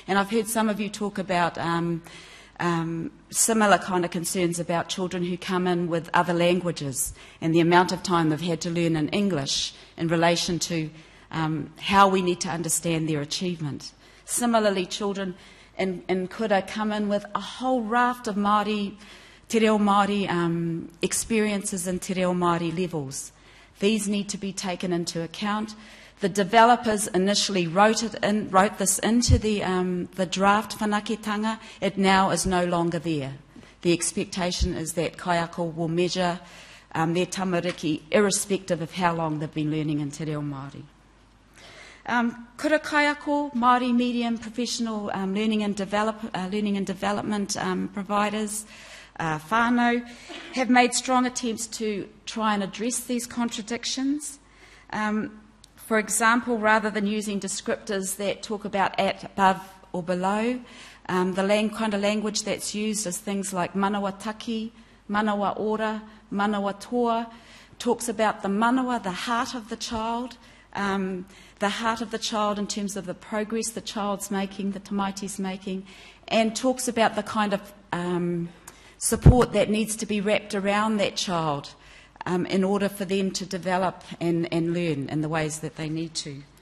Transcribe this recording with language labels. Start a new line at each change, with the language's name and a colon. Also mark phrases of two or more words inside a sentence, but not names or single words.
English: And I've heard some of you talk about similar kind of concerns about children who come in with other languages and the amount of time they've had to learn in English in relation to how we need to understand their achievement. Similarly, children in kura come in with a whole raft of Māori,
Māori: te reo Māori
English: experiences and
Māori: te reo Māori
English: levels. These need to be taken into account. The developers initially wrote this into the draft whanaketanga. It now is no longer there. The expectation is that kaiako will measure their tamariki irrespective of how long they've been learning in
Māori: te reo Māori. Kura kaiako,
English: Māori medium professional learning and development providers, whānau, have made strong attempts to try and address these contradictions. For example, rather than using descriptors that talk about at, above or below, the kind of language that's used is things like
Māori: manawa taki, manawa ora, manawa toa,
English: talks about the manawa, the heart of the child in terms of the progress the child's making, the tamaiti's making, and talks about the kind of support that needs to be wrapped around that child in order for them to develop and learn in the ways that they need to.